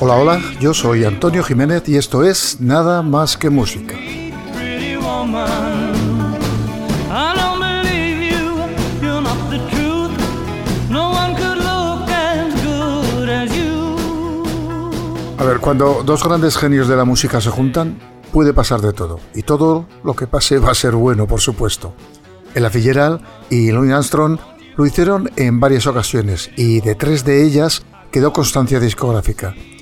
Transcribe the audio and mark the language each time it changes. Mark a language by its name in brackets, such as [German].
[Spanish] Hola, hola, yo soy Antonio Jiménez y esto es Nada Más Que Música. [English] Pretty woman, I don't believe you, you're not the truth. No one could look as good as you. [Spanish] A ver, cuando dos grandes genios de la música se juntan, puede pasar de todo, y todo lo que pase va a ser bueno, por supuesto. Ella Fitzgerald y Louis Armstrong lo hicieron en varias ocasiones, y de tres de ellas quedó constancia discográfica.